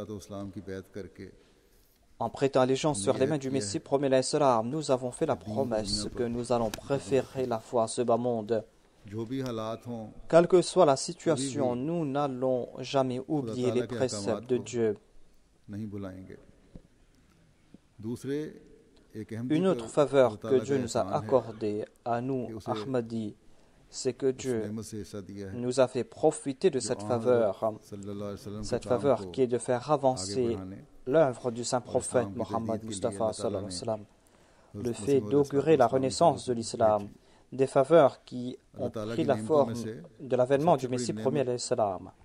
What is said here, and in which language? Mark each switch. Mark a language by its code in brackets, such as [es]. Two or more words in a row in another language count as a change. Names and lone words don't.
[fr] En prêtant allégeance sur les mains du Messie premier [ar] عليه السلام, [fr] nous avons fait la promesse que nous allons préférer la foi à ce bas monde. Quelle que soit la situation, nous n'allons jamais oublier les préceptes de Dieu. [ur] نہیں بلائیں گے۔ دوسرے ایک اہم [fr] Une autre faveur que Dieu nous a accordée à nous, Ahmadis, c'est que Dieu nous a fait profiter de cette faveur qui est de faire avancer l'œuvre du saint prophète Mohammed Mustafa [ar] صلى الله عليه وسلم, [fr] le fait d'augurer la renaissance de l'islam, des faveurs qui ont pris la forme de l'avènement du Messie premier [ar] عليه السلام.